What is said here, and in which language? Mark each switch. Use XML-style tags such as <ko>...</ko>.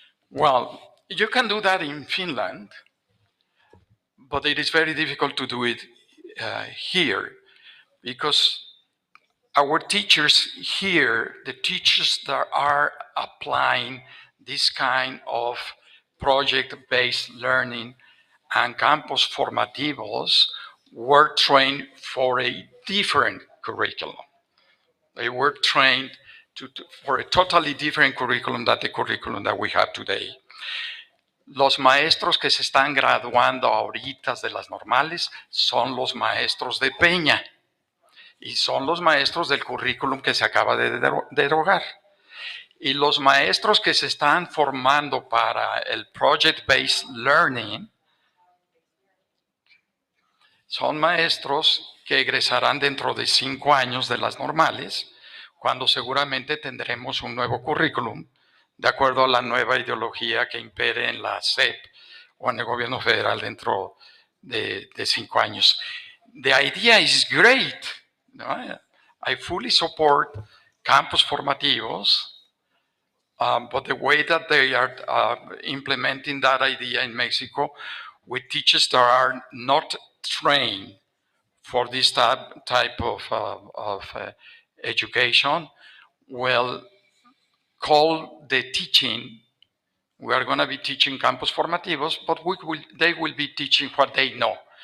<en>Well, you can do that in Finland, but it is very difficult to do it here, because our teachers here, the teachers that are applying this kind of project-based learning and campus formativos, were trained for a different curriculum. They were trained for a totally different curriculum than the curriculum that we have today.</en> <es>Los maestros que se están graduando ahorita de las normales son los maestros de Peña y son los maestros del currículum que se acaba de derogar. Y los maestros que se están formando para el project-based learning son maestros que egresarán dentro de 5 años de las normales, cuando seguramente tendremos un nuevo currículum, de acuerdo a la nueva ideología que impere en la SEP o en el gobierno federal dentro de 5 años.</es> <en>The idea is great. No? I fully support campus formativos, but the way that they are implementing that idea in Mexico with teachers that are not trained for this type of education will call the teaching, we are going to be teaching campus formativos, but they will be teaching what they know.</en>